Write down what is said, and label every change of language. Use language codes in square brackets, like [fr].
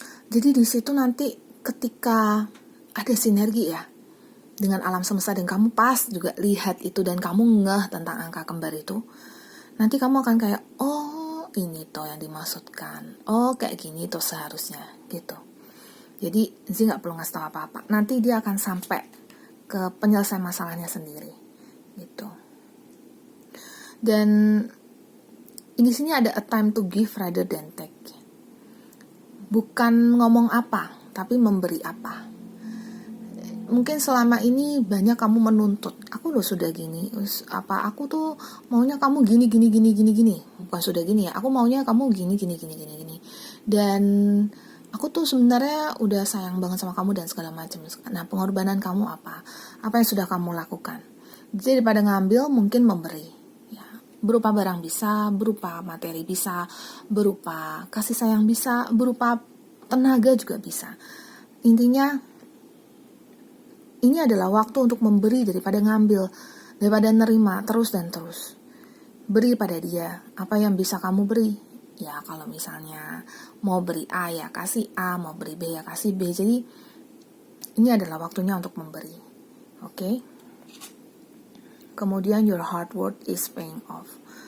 [id] Jadi di situ nanti ketika ada sinergi ya dengan alam semesta, dan kamu pas juga lihat itu dan kamu ngeh tentang angka kembar itu, nanti kamu akan kayak oh ini toh yang dimaksudkan, oh kayak gini toh seharusnya gitu. Jadi Zi nggak perlu ngasih tahu apa-apa, nanti dia akan sampai ke penyelesaian masalahnya sendiri gitu. Dan di sini ada [en] a time to give rather than take. [id] Bukan ngomong apa, tapi memberi apa. Mungkin selama ini banyak kamu menuntut, aku loh sudah gini, aku tuh maunya kamu gini. Bukan sudah gini ya, aku maunya kamu gini. Dan aku tuh sebenarnya udah sayang banget sama kamu dan segala macam. Nah, pengorbanan kamu apa? Apa yang sudah kamu lakukan? Jadi daripada ngambil, mungkin memberi. Ya, berupa barang bisa, berupa materi bisa, berupa kasih sayang bisa, berupa tenaga juga bisa. Intinya ini adalah waktu untuk memberi daripada ngambil, daripada nerima terus dan terus. Beri pada dia apa yang bisa kamu beri. Ya kalau misalnya mau beri A ya kasih A, mau beri B ya kasih B. Jadi ini adalah waktunya untuk memberi. Oke? Kemudian [en] your hard work is paying off.